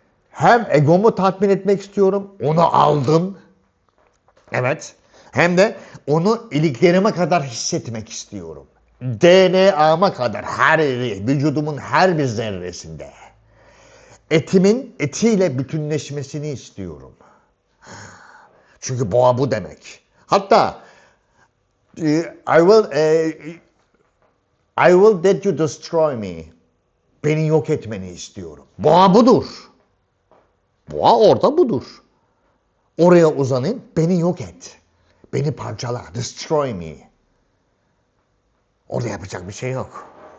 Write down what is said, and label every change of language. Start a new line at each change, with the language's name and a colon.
Turkish: Hem egomu tatmin etmek istiyorum. Onu aldım. Evet. Hem de onu iliklerime kadar hissetmek istiyorum. DNA'ma kadar her yeri, vücudumun her bir zerresinde. Etimin etiyle bütünleşmesini istiyorum. Çünkü boğa bu demek.
English: Hatta I will let you destroy me.
Turkish: Beni yok etmeni istiyorum. Boğa budur. Boğa orada budur. Oraya uzanayım, beni yok et. Beni parçala,
English: destroy me.
Turkish: Orada yapacak bir şey yok.